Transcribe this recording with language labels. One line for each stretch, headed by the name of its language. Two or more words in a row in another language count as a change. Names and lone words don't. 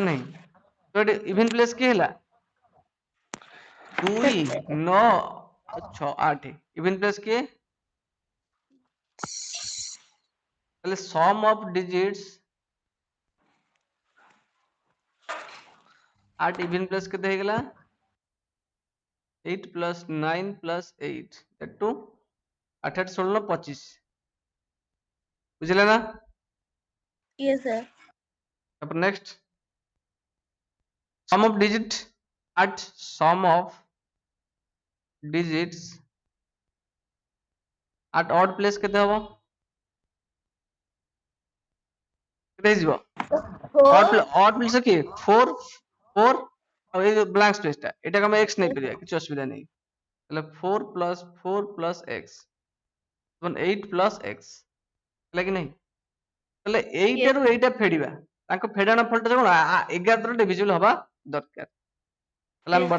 Odia: ନା ନାହିଁ? ତ ଏଠି
English: even place
Odia: କିଏ ହେଲା? 2 sir 9 6 8।
English: even place
Odia: କିଏ? ତାହେଲେ
English: sum of digits at even place
Odia: କେତେ ହେଇଗଲା?
English: 8 plus 9 plus 8 that to 8 8 16 25।
Odia: ବୁଝିଲେ ନା?
English: yes sir।
Odia: ତାପରେ
English: next sum of digit at sum of digits at odd place
Odia: କେତେ ହବ? କେତେ ହେଇଯିବ? 4
English: odd place
Odia: କିଏ? 4 4 ଆଉ ଏଇ ଯୋଉ
English: blank space
Odia: ଟା, ଏଟାକୁ ଆମେ x yes ନେଇପାରିବା, କିଛି ଅସୁବିଧା ନାହିଁ। ତାହେଲେ 4 plus x 8 plus x ହେଲା କି ନାହିଁ? ତାହେଲେ yes ଏଇଟାରୁ ଏଇଟା ଫେଡିବା, ତାଙ୍କ ଫେଡାଣ ଫଳଟା କଣ? 11 ଦ୍ୱାରା ଡିଭିଜିବଲ ହବା ଦରକାର। ତାହେଲେ ଆମେ